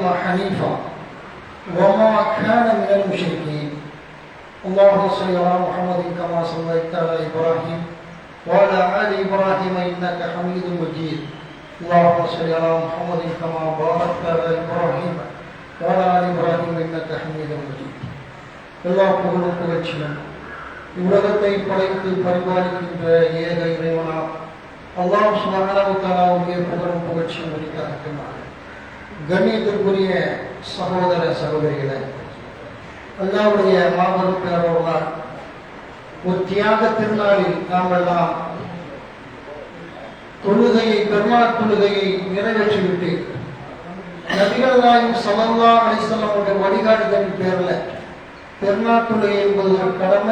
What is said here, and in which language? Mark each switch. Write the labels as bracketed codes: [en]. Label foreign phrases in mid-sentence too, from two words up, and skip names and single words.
[ar] حنيفا وما كان من المشركين اللهم صل على محمد كما صليت على إبراهيم وعلى آل إبراهيم إنك حميد مجيد اللهم صل على محمد كما باركت على إبراهيم وعلى آل إبراهيم إنك حميد مجيد الله [ta] புகழும் புகழ்ச்சியும் உலகத்தை படைத்து பரிபாலிக்கின்ற ஏக இறைவனா [ar] الله سبحانه و تعالى [ta] புகழும் புகழ்ச்சியும் உரித்தாக்குகிறார். கண்ணியத்திற்குரிய சகோதர சகோதரிகளே, அல்லாஹ்வுடைய மாபெரும் பேரருளால் ஒரு தியாக திருநாளில் நாம் எல்லாம் தொழுகையை பெருநாள் தொழுகையை நிறைவேற்றிவிட்டு நபிகள் நாயகம் [ar] صلى الله عليه وسلم [ta] அவருடைய வழிகாட்டுதலின் பேரில் பெருநாள் தொழுகை என்பது ஒரு கடமை.